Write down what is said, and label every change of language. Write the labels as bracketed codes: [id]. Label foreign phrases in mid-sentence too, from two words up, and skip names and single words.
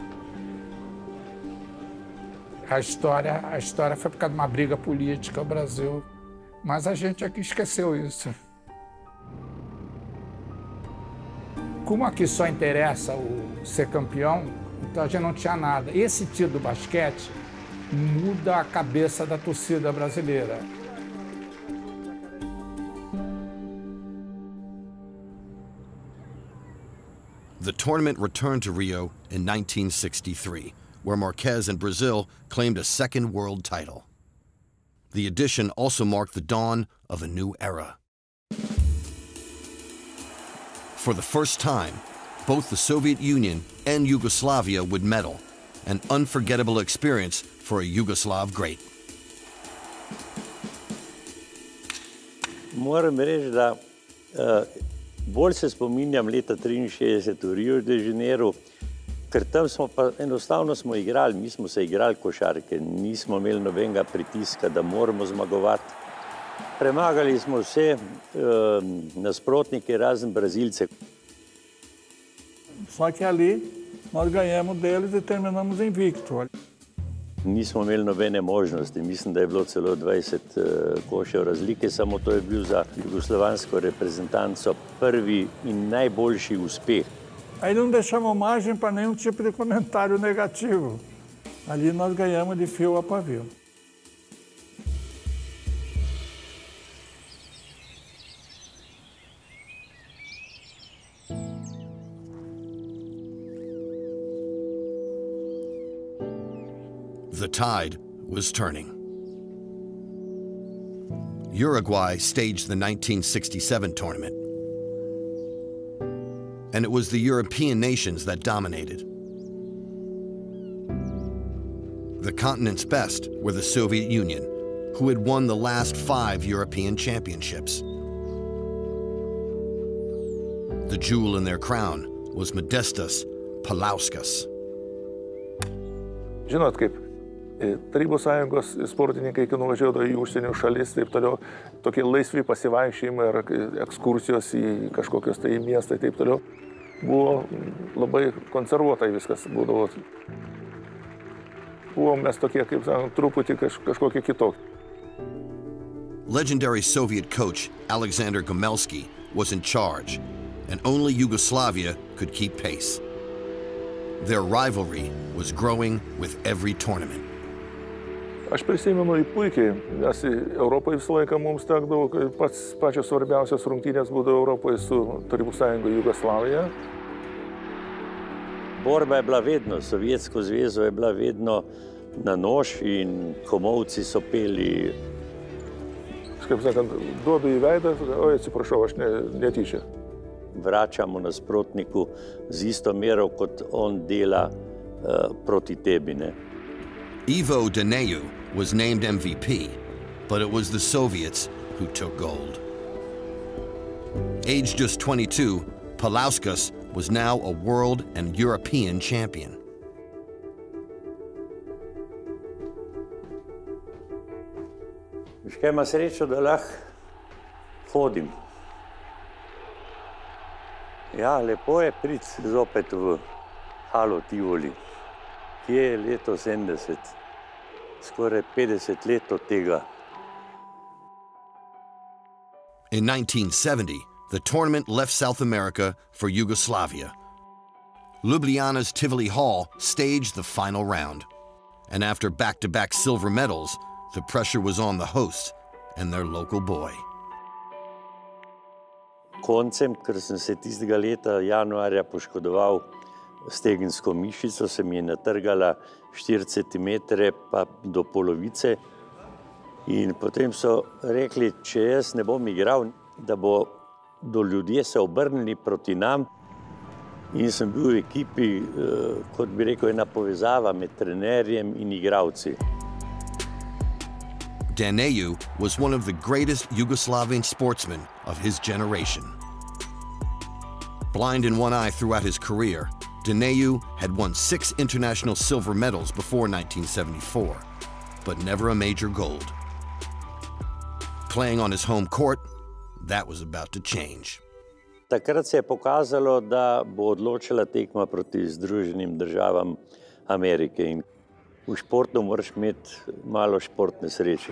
[pt] A história foi por causa de uma briga política no Brasil, mas a gente aqui esqueceu isso. Como aqui só interessa o ser campeão, então a gente não tinha nada. Esse título do basquete muda a cabeça da torcida brasileira. [en] The tournament returned to Rio in 1963, where Marquez and Brazil claimed a second world title. The edition also marked the dawn of a new era. For the first time, both the Soviet Union and Yugoslavia would medal, an unforgettable experience for a Yugoslav great. [sl] Moram reči, da bolj se spominjam leta 1963 v Rio de Janeiro, ker tam smo pa enostavno igrali, mi smo se igrali košarke, nismo imeli nobenega pritiska, da moramo zmagovati. Premagali smo vse nasprotnike, razen Brazilce. [pt] Só que ali nós ganhamos deles e terminamos invicto. [sl] Nismo imeli nobene možnosti, mislim, da je bilo celo 20 košev razlike, samo to je bil za jugoslovansko reprezentanco prvi in najboljši uspeh. [pt] Aí não deixamos margem para nenhum tipo de comentário negativo. Ali nós ganhamos de fio a pavio. [en] The tide was turning. Uruguay staged the 1967 tournament, and it was the European nations that dominated. The continent's best were the Soviet Union, who had won the last 5 European championships. The jewel in their crown was Modestas Paulauskas. [lt] Žinot, kaip Tarybų sąjungos sportininkai, kai nuvažiuodavo į užsienio šalis, taip toliau, tokie laisvi pasivaikščiojimai ar ekskursijos į kažkokios tai miestai, taip toliau, buvo labai konservuotai viskas būdavo. Buvom mes tokie, kaip sakant, truputį kažkokie kitokie. [en] Legendary Soviet coach Alexander Gomelsky was in charge, and only Yugoslavia could keep pace. Their rivalry was growing with every tournament. [lt] Aš prisimenu jį puikiai, nes Europoje visą laiką mums tekdavo, pačios svarbiausios rungtynės būdavo Europoje su Tarybų sąjunga Jugoslavija. [sl] Borba je bila vedno, Sovjetsko zvezo je bila vedno na nož in komovci so peli. [lt] Kaip sakant, duodu į veidą, oj, atsiprašau, aš netyčia. [sl] Vračamo nasprotniku z isto mero, kot on dela proti tebi, ne. [en] Ivo Daneu was named MVP, but it was the Soviets who took gold. Aged just 22, Pulauskas was now a world and European champion. [sl] Kaj ima srečo, da lahko hodim. Ja, lepo je priti zopet v halo Tivoli, ki je leto 70, skoraj 50 let od tega. [en] In 1970, the tournament left South America for Yugoslavia. Ljubljana's Tivoli Hall staged the final round. And after back-to-back silver medals, the pressure was on the hosts and their local boy. [sl] Koncem, ker sem se tistega leta januarja poškodoval stegensko mišico, se mi je natrgala 4 centimetre pa do polovice. In potem so rekli, če jaz ne bom igral, da bodo ljudje se obrnili proti nam. In sem bil v ekipi, kot bi rekel, ena povezava med trenerjem in igralci. [en] Daneu was one of the greatest Yugoslavian sportsmen of his generation. Blind in one eye throughout his career, Daneu had won 6 international silver medals before 1974, but never a major gold. Playing on his home court, that was about to change. [sl] Takrat se je pokazalo, da bo odločila tekma proti Združenim državam Amerike. In v športu moraš imeti malo športne sreče.